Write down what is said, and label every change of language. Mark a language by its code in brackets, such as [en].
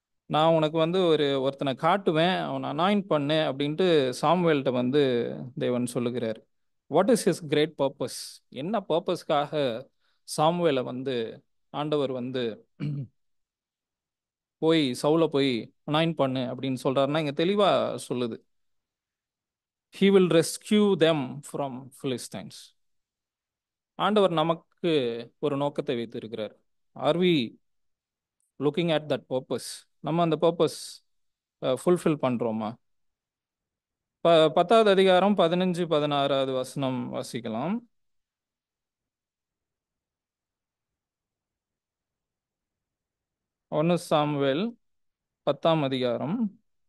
[ta] நான் உனக்கு ஒருத்தனை காட்டுவேன், அவனை அனாயிண்ட் பண்ணு அப்படின்ட்டு சாமுவேல்கிட்ட தேவன் சொல்லுகிறார். [en] What is his great purpose? [ta] என்ன பர்பஸ்க்காக சாமுவேலை ஆண்டவர் போய் சவுலை போய் அனாயிண்ட் பண்ணு அப்படின்னு சொல்றாருன்னா இங்க தெளிவா சொல்லுது. [en] he will rescue them from Philistines. [ta] ஆண்டவர் நமக்கு ஒரு நோக்கத்தை வைத்திருக்கிறார். [en] are we looking at that purpose? [ta] நம்ம அந்த பர்பஸ் ஃபுல்ஃபில் பண்றோமா? 10வது அதிகாரம் 15-16 வசனம் வாசிக்கலாம். ஒன்னு சாமுவேல் 10ஆம் அதிகாரம்.